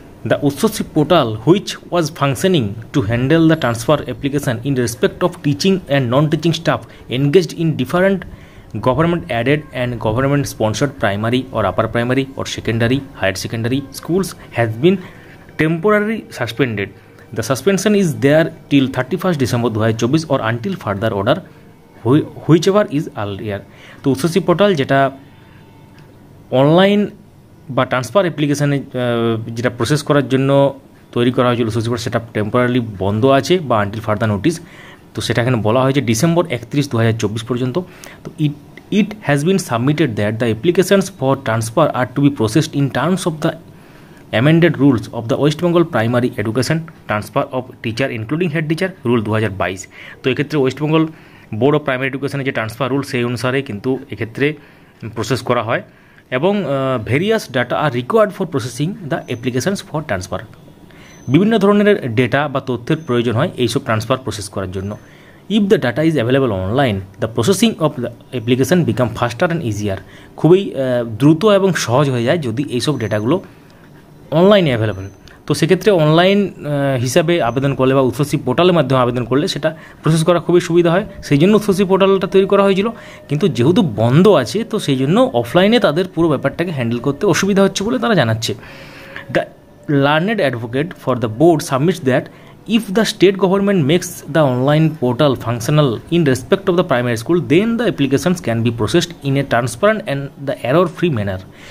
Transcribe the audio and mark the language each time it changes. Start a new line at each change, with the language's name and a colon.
English: The Utsashree portal which was functioning to handle the transfer application in respect of teaching and non teaching staff engaged in different government-aided and government-sponsored primary or upper primary or secondary, higher secondary schools has been temporarily suspended. The suspension is there till 31st December 2024 or until further order, whichever is earlier.
Bangla: তো Utsashree portal যেটা online বা transfer অ্যাপ্লিকেশানে যেটা process করার জন্য তৈরি করা হয়েছিল উচ্চশ্রী পোর্টাল, সেটা টেম্পোরারি বন্ধ আছে বা
English: Until further notice.
Bangla: তো সেটা এখানে বলা হয়েছে ডিসেম্বর 31, 2024 পর্যন্ত।
English: তো it has been submitted that the applications for transfer are to be processed in terms of the amended rules of the West Bengal Primary Education Transfer of Teacher including Head Teacher Rule 2022।
Bangla: তো এক্ষেত্রে West Bengal board of primary এডুকেশনের যে transfer rule সেই অনুসারে কিন্তু এক্ষেত্রে process করা হয় এবং
English: Various data are required for processing the applications for transfer.
Bangla: বিভিন্ন ধরনের ডেটা বা তথ্যের প্রয়োজন হয় এইসব ট্রান্সফার প্রসেস করার জন্য।
English: If the data is available online the processing of the application become faster and easier.
Bangla: খুবই দ্রুত এবং সহজ হয়ে যায় যদি এইসব ডেটাগুলো অনলাইনে অ্যাভেলেবল। তো সেক্ষেত্রে অনলাইন হিসাবে আবেদন করলে বা উচ্চশ্রী পোর্টালের মাধ্যমে আবেদন করলে সেটা প্রসেস করা খুবই সুবিধা হয়। সেই জন্য উচ্চশ্রী পোর্টালটা তৈরি করা হয়েছিল, কিন্তু যেহেতু বন্ধ আছে তো সেই জন্য অফলাইনে তাদের পুরো ব্যাপারটাকে হ্যান্ডেল করতে অসুবিধা হচ্ছে বলে তারা জানাচ্ছে।
English: The learned advocate for the board submits that if the state government makes the online portal functional in respect of the primary school, then the applications can be processed in a transparent and the error-free manner.